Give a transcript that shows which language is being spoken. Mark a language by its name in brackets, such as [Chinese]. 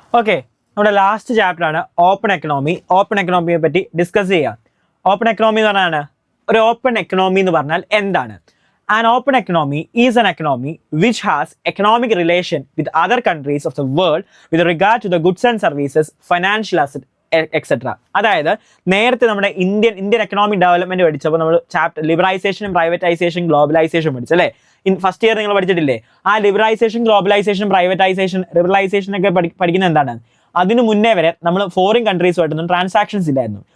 [Malayalam] Okay, നമ്മുടെ last chapter ആണ് open economy. Open എക്കണോമിയെ പറ്റി ഡിസ്കസ് ചെയ്യാം. ഓപ്പൺ എക്കണോമി എന്ന് പറഞ്ഞാൽ ഒരു ഓപ്പൺ എക്കണോമി എന്ന് പറഞ്ഞാൽ എന്താണ്? [English] An open economy is an economy which has economic relation with other countries of the world with regard to the goods and services, financial asset, etc. [Malayalam] അതായത് നേരത്തെ നമ്മുടെ ഇന്ത്യൻ എക്കണോമിക് ഡെവലപ്മെന്റ് പഠിച്ചപ്പോൾ നമ്മൾ chapter ലിബറൈസേഷനും privatisation globalisation പഠിച്ചല്ലേ? First year നിങ്ങൾ പഠിച്ചിട്ടില്ലേ? ആ liberalisation globalisation privatisation liberalisation ഒക്കെ പഠിക്കുന്നത് എന്താണ്? അതിനു മുന്നേ വരെ നമ്മൾ ഫോറിൻ കൺട്രീസുമായിട്ടൊന്നും ട്രാൻസാക്ഷൻസ് ഇല്ലായിരുന്നു.